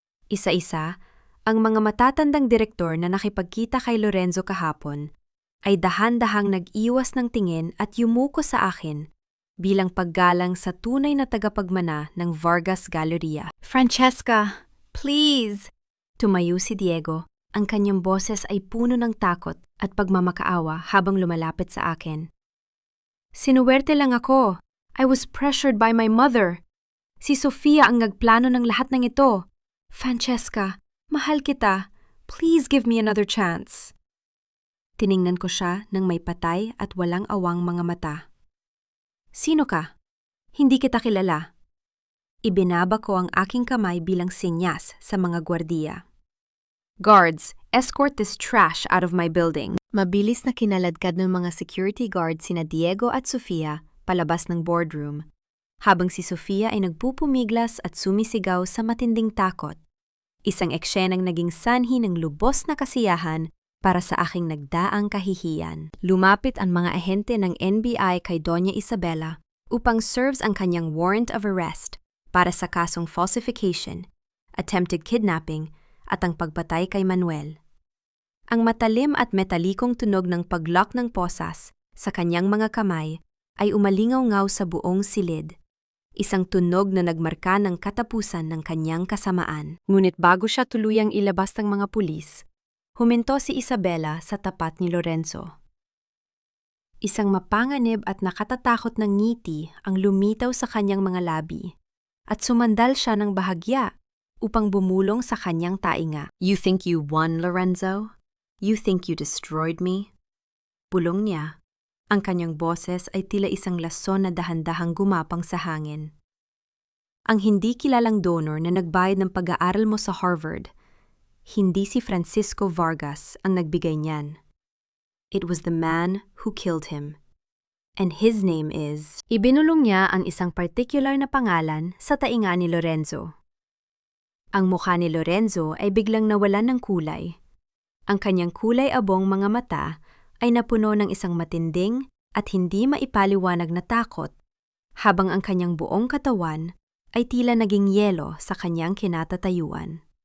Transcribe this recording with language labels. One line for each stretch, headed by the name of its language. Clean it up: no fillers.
Filipino: Isa-isa, ang mga matatandang direktor na nakipagkita kay Lorenzo kahapon ay dahan-dahang nag-iwas ng tingin at yumuko sa akin bilang paggalang sa tunay na tagapagmana ng Vargas Galleria.
English: Francesca, please!
Filipino: Tumayo si Diego. Ang kanyang boses ay puno ng takot at pagmamakaawa habang lumalapit sa akin. Sinuwerte lang ako.
English: I was pressured by my mother.
Filipino: Si Sofia ang nagplano ng lahat ng ito. Francesca, mahal kita.
English: Please give me another chance.
Filipino: Tiningnan ko siya ng may patay at walang awang mga mata. Sino ka? Hindi kita kilala. Ibinaba ko ang aking kamay bilang senyas sa mga gwardiya.
English: Guards, escort this trash out of my building.
Filipino: Mabilis na kinaladkad ng mga security guards sina Diego at Sofia palabas ng boardroom, habang si Sofia ay nagpupumiglas at sumisigaw sa matinding takot. Isang eksenang naging sanhi ng lubos na kasiyahan para sa aking nagdaang kahihiyan. Lumapit ang mga ahente ng NBI kay Doña Isabela upang serves ang kanyang warrant of arrest para sa kasong falsification, attempted kidnapping, at ang pagpatay kay Manuel. Ang matalim at metalikong tunog ng paglock ng posas sa kanyang mga kamay ay umalingaw-ngaw sa buong silid, isang tunog na nagmarka ng katapusan ng kanyang kasamaan. Ngunit bago siya tuluyang ilabas ng mga pulis, huminto si Isabela sa tapat ni Lorenzo. Isang mapanganib at nakatatakot na ngiti ang lumitaw sa kanyang mga labi, at sumandal siya ng bahagya upang bumulong sa kanyang tainga.
English: You think you won, Lorenzo? You think you destroyed me?
Filipino: Bulong niya. Ang kanyang boses ay tila isang lason na dahan-dahang gumapang sa hangin. Ang hindi kilalang donor na nagbayad ng pag-aaral mo sa Harvard, hindi si Francisco Vargas ang nagbigay niyan.
English: It was the man who killed him. And his name is...
Filipino: Ibinulong niya ang isang particular na pangalan sa tainga ni Lorenzo. Ang mukha ni Lorenzo ay biglang nawalan ng kulay. Ang kanyang kulay abong mga mata ay napuno ng isang matinding at hindi maipaliwanag na takot, habang ang kanyang buong katawan ay tila naging yelo sa kanyang kinatatayuan.